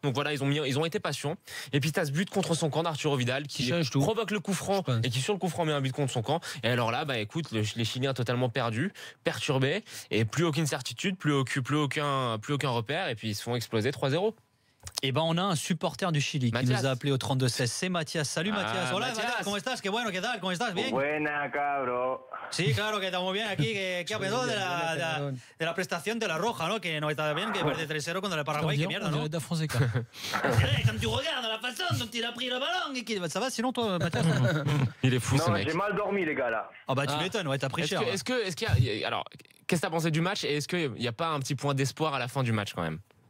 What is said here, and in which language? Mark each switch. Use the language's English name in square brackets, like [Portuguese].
[French] Donc voilà, ils ont été patients. Et puis t'as ce but contre son camp d'Arturo Vidal qui provoque le coup franc et qui sur le coup franc met un but contre son camp. Et alors là, écoute, les Chiliens totalement perdus, perturbés et plus aucune certitude, plus aucun repère, et puis ils se font exploser 3-0. Et on a un supporter du Chili qui nous a appelé au 32-16. C'est Mathias. Salut Mathias. [Spanish] Hola Mathias. ¿Cómo estás? Qué bueno, ¿qué tal? ¿Cómo estás? ¿Bien? Buena, cabro. Sí, claro que estamos bien aquí. ¿Qué ha pensado de la prestación de la Roja, ¿no? Que no está bien, que pierde 3-0 [French] contre le [Spanish] Paraguay. Qué mierda, ¿no? [French] Quand tu regardes la façon dont il a pris le ballon. Ça va sinon toi, Mathias? Il est fou ce Non, mec. j'ai mal dormi les gars là. Tu m'étonnes, t'as pris cher. Est-ce qu'il y a, alors, qu'est-ce que t'as pensé du match et est-ce qu'il n'y a pas un petit point d'espoir à la fin du match quand même?